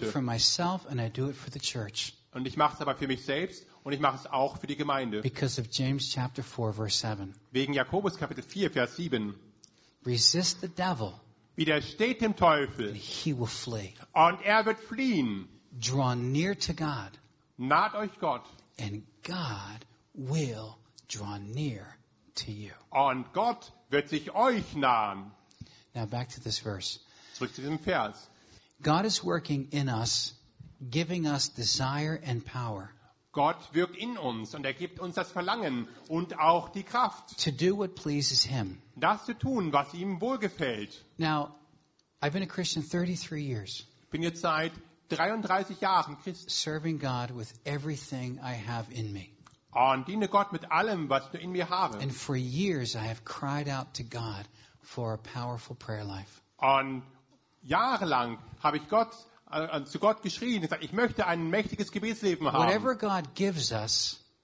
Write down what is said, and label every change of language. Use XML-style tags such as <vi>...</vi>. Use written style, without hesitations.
<en>Do it for myself and I do it for the church.</en> <de>Und ich mache es aber für mich selbst und ich mache es auch für die Gemeinde.</de> <en>Because of James chapter 4, verse 7.</en> <de>Wegen Jakobus Kapitel 4, Vers 7.</de> <en>Resist the devil.</en> <de>Widersteht dem Teufel.</de> <en>He will flee.</en> <de>Und er wird fliehen.</de> <en>Draw near to God.</en> <de>Naht euch Gott.</de> <en>And God will draw near to you.</en> <de>Und Gott wird sich euch nahen.</de> <en>Now back to this verse.</en> <de>Zurück zu diesem Vers.</de> <en>God is working in us, giving us desire and power.</en> <de>Gott wirkt in uns und er gibt uns das Verlangen und auch die Kraft.</de> <en>To do what pleases him.</en> <de>Das zu tun, was ihm wohlgefällt.</de> <en>Now, I've been a Christian 33 years.</en> <de>Bin jetzt seit 33 Jahren Christ.</de> <en>Serving God with everything I have in me.</en> <de>Und diene Gott mit allem, was du in mir habe.</de> <en>And for years I have cried out to God for a powerful prayer life.</en> <de>Und jahrelang habe ich Gott zu Gott geschrien und gesagt, ich möchte ein mächtiges Gebetsleben haben.</de> <en>Whatever God gives us,</en>